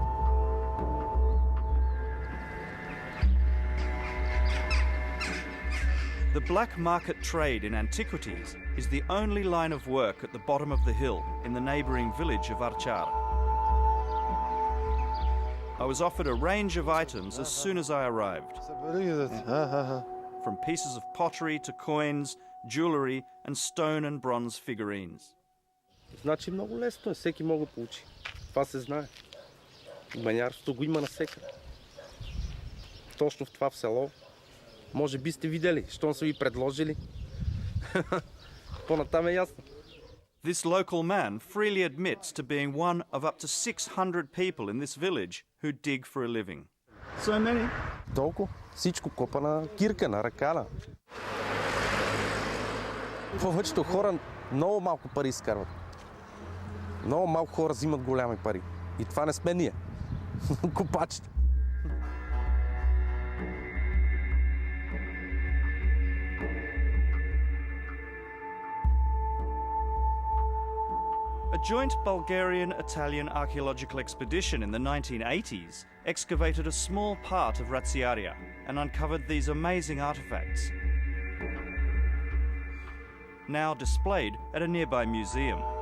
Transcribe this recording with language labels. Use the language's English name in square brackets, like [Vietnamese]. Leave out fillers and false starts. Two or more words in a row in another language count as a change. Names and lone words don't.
[English] The black market trade in antiquities is the only line of work at the bottom of the hill in the neighbouring village of Archar. I was offered a range of items as soon as I arrived. From pieces of pottery to coins, jewellery and stone and bronze figurines. [Bulgarian] Значи много лесно е, всеки може да получи. Това се знае. Банярството го има навсекъде. Точно в това в село. Може би сте видели, щом са ви предложили. По-натам е ясно. [English] This local man freely admits to being one of up to 600 people in this village who dig for a living. So many? [Bulgarian] Толкова. Всичко копа на кирка, на ръкана. Повечето хора много малко пари изкарват. Много малко хора взимат голями пари. И това не сме ние. Копачите. [English] A joint Bulgarian-Italian archaeological expedition in the 1980s excavated a small part of Ratsiaria and uncovered these amazing artifacts, now displayed at a nearby museum.